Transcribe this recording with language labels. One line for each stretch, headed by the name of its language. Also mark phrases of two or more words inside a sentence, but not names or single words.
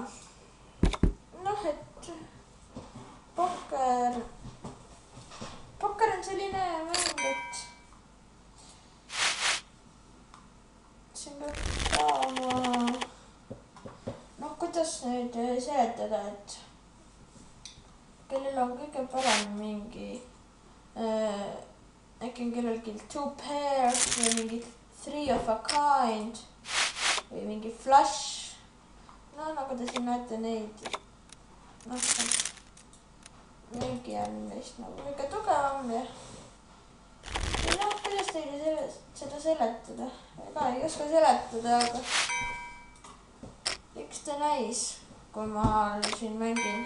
Estonian: Noh, et pokker on selline mäng, et siin peab saama, noh, kuidas nüüd seletada, et kellel on kõige parem mingi, äkki on kellelgi 2 pairs või mingi
English: 3 of a kind
Estonian: või mingi flush. No nagu te siin näete neid, noh, mingi on neist nagu kõige tugevam ja noh, kuidas teile seda seletada? Ega ei oska seletada, aga üks ta näis, kui ma siin mängin.